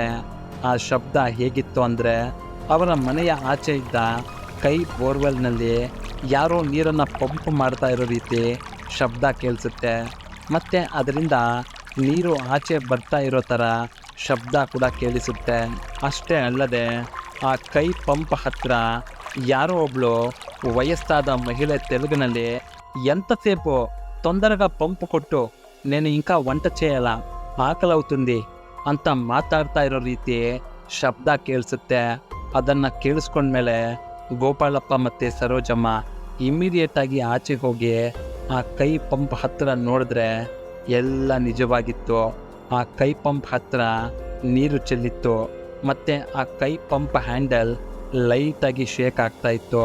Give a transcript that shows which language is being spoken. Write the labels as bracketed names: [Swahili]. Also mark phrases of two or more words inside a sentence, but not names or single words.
[Kannada] ಆ ಶಬ್ದ ಹೇಗಿತ್ತು ಅಂದರೆ ಅವರ ಮನೆಯ ಆಚೆ ಇದ್ದ ಕೈ ಬೋರ್ವೆಲ್ನಲ್ಲಿ ಯಾರೋ ನೀರನ್ನು ಪಂಪ್ ಮಾಡ್ತಾ ಇರೋ ರೀತಿ ಶಬ್ದ ಕೇಳಿಸುತ್ತೆ. ಮತ್ತು ಅದರಿಂದ ನೀರು ಆಚೆ ಬರ್ತಾ ಇರೋ ಥರ ಶಬ್ದ ಕೂಡ ಕೇಳಿಸುತ್ತೆ. ಅಷ್ಟೇ ಅಲ್ಲದೆ ಆ ಕೈ ಪಂಪ್ ಹತ್ತಿರ ಯಾರೋ ಒಬ್ಳು ವಯಸ್ಸಾದ ಮಹಿಳ ತೆಲುಗುನಲ್ಲಿ [Telugu] ఎంతసేపు తొందరగా పంపు కొట్టు నేను ఇంకా వంట చేయాల ఆకలవుతుంది [Kannada] ಅಂತ ಮಾತಾಡ್ತಾ ಇರೋ ರೀತಿ ಶಬ್ದ ಕೇಳಿಸುತ್ತೆ. ಅದನ್ನು ಕೇಳಿಸ್ಕೊಂಡ್ಮೇಲೆ ಗೋಪಾಲಪ್ಪ ಮತ್ತು ಸರೋಜಮ್ಮ ಇಮ್ಮಿಡಿಯೇಟಾಗಿ ಆಚೆ ಹೋಗಿ ಆ ಕೈ ಪಂಪ್ ಹತ್ತಿರ ನೋಡಿದ್ರೆ ಎಲ್ಲ ನಿಜವಾಗಿತ್ತು. ಆ ಕೈ ಪಂಪ್ ಹತ್ತಿರ ನೀರು ಚೆಲ್ಲಿತ್ತು ಮತ್ತು ಆ ಕೈ ಪಂಪ್ ಹ್ಯಾಂಡಲ್ ಲೈಟಾಗಿ ಶೇಕ್ ಆಗ್ತಾ ಇತ್ತು.